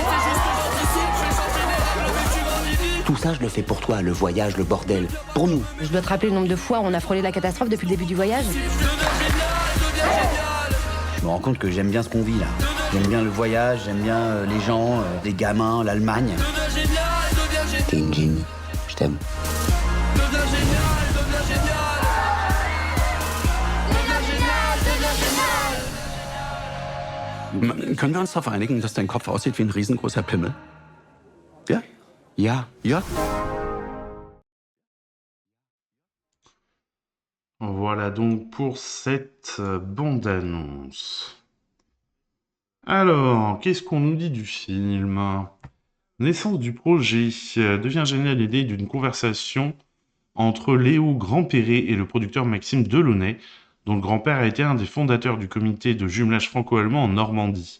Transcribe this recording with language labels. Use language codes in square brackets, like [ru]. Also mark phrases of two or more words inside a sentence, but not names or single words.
[fr] Tout ça, je le fais pour toi, le voyage, le bordel. Pour nous. Je dois te rappeler le nombre de fois où on a frôlé la catastrophe depuis le début du voyage. Je me rends compte que j'aime bien ce qu'on vit, là. J'aime bien le voyage, j'aime bien les gens, les gamins, l'Allemagne. T'es une génie. Je t'aime. [de] Können wir uns darauf einigen, dass dein Kopf aussieht wie ein riesengroßer Pimmel? Ja? Ja. Ja? [fr] Voilà donc pour cette bande-annonce. Alors, qu'est-ce qu'on nous dit du film? Naissance du projet devient géniale l'idée d'une conversation entre Léo Grandperret et le producteur Maxime Delaunay, dont le grand-père a été un des fondateurs du comité de jumelage franco-allemand en Normandie.